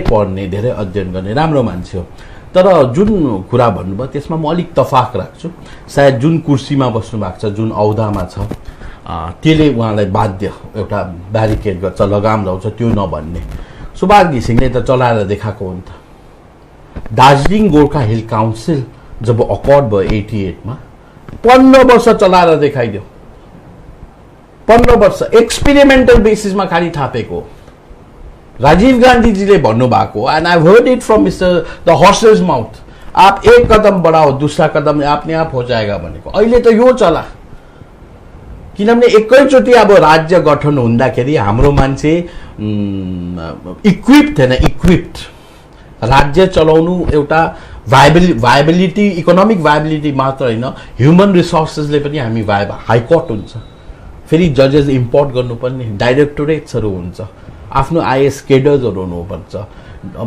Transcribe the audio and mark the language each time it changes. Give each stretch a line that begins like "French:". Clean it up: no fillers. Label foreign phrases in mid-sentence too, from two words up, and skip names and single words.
Nepali: पढ्ने धेरै अध्ययन गर्ने राम्रो मान्छे हो तर जुन कुरा भन्नुभयो त्यसमा म अलिक तफाक राख्छु सायद जुन कुर्सीमा बस्नु भएको छ जुन औदामा छ त्यसले उहाँलाई बाध्य एउटा ब्यारिकेड गर्छ लगाम लाउँछ त्यो नभन्ने सुभाष घिसिङले त चलाएर देखाएको हो नि त दार्जिलिङ गोर्खा हिल काउन्सिल जब अकर्ड भयो 88 मा 15 वर्ष चलाएर देखाइदियो 15 वर्ष
English: experimental basisमा
Nepali: खाली थापेको राजीव गांधी जी ने भन्नुभएको
English: and I heard it from mister the horse's mouth
Hindi: आप एक कदम बढ़ाओ दूसरा कदम अपने आप हो जाएगा
Nepali: भनेको अहिले त यो चला किनभने एकैचोटि अब राज्य गठन हुँदाखेरि हाम्रो मान्छे इक्विप्ड थिएन इक्विप्ड राज्य चलाउनु एउटा भाइबिलिटी
English: economic viability
Nepali: मात्र होइन
English: human resourcesले
Nepali: पनि हामी हाइकोर्ट हुन्छ फेरि जजेस इम्पोर्ट गर्नुपर्ने डाइरेक्टोरेट्सहरू हुन्छ आफ्नो
English: IAS cadersहरू
Nepali: हुनुपर्छ अब